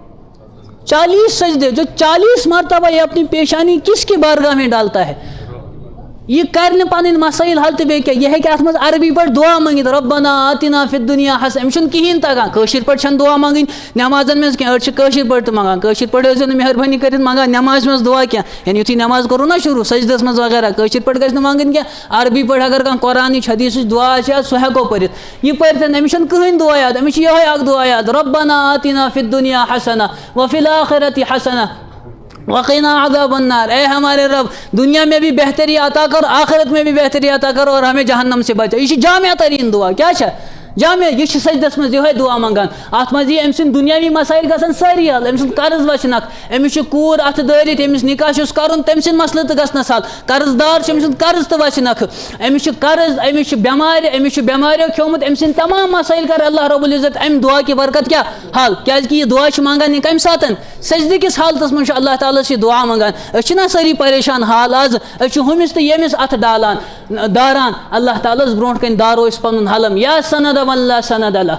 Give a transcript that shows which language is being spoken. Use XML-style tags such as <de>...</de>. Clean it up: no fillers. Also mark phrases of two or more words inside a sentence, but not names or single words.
<ur>40 سجدے جو 40 مرتبہ یہ اپنی پیشانی کس کی بارگاہ میں ڈالتا ہے</ur> <ks>یہ کرنے پنن مسائل حل تو بیٚیہِ کیٛاہ یہ ہیٚکہِ اتھ منٛز عربی پٲٹھۍ دعا منٛگِتھ</ks> <ar>ربنا آتنا فی الدنیا حسنہ</ar> <ks>أمِس چھُنہٕ کِہیٖنۍ تگان کٲشِر پٲٹھۍ چھنہٕ دعا منٛگٕنۍ نٮ۪مازن منٛز کینٛہہ أڑۍ چھِ کٲشِر پٲٹھۍ تہِ منٛگان کٲشِر پٲٹھۍ ٲسۍزیو نہٕ مہربٲنی کٔرِتھ منٛگان نٮ۪مازِ منٛز دعا کینٛہہ یعنی یُتھُے نٮ۪ماز کوٚرُو نا شروٗع سجدس منٛز وغیرہ کٲشِر پٲٹھۍ گژھِ نہٕ منٛگٕنۍ کینٛہہ عربی پٲٹھۍ اگر کانٛہہ قرآنٕچ حدیثٕچ دعا آسہِ یاد سُہ ہٮ۪کو پٔرِتھ یہِ پٔرِتھ أمِس چھُنہٕ کٕہٕنۍ دعا یاد أمِس چھِ یِہوٚے اکھ دعا یاد</ks> <ar>ربنا آتنا فی الدنیا حسنہ وفی الآخرۃ حسنہ وقنا عذاب النار</ar> <ur>اے ہمارے رب دنیا میں بھی بہتری عطا کر آخرت میں بھی بہتری عطا کر اور ہمیں جہنم سے بچا</ur> <ks>یہ چھِ جامع ترین دعا کیا چھا جامع یہ چھِ سجدس منٛز یِہوٚے دعا منٛگان اتھ منٛز یی أمۍ سٕنٛدۍ دُنیاوی مسایل گژھن سٲری حل أمۍ سُنٛد قرض وچھنکھ أمِس چھُ کوٗر اَتھٕ دٲرِتھ أمِس نکاح چھُس کرُن تٔمۍ سٕنٛدۍ مسلہٕ تہِ گژھنس حل قرض دار چھُ أمۍ سُنٛد قرض تہِ وچھنکھ أمِس چھُ قرض أمِس چھُ بٮ۪مارِ أمِس چھُ بٮ۪ماریو کھیوٚمُت أمۍ سٕنٛدۍ تمام مسایل کر</ks> <ar>اللہ رب العزت</ar> <ks>امہِ دعا کہِ برکت کیٛاہ حل کیٛازِکہِ یہِ دعا چھِ منٛگان یہِ کمہِ ساتہٕ سجدٕ کِس حالتس منٛز چھُ اللہ تعالیٰ ہس یہِ دعا منٛگان أسۍ چھِنا سٲری پریشان حال آز أسۍ چھِ ہُمِس تہٕ ییٚمِس اَتھٕ ڈالان داران اللہ تعالیٰ ہس برونٛٹھ کَنۍ دارو أسۍ پنُن حلم یا سند اللہ سند</ks>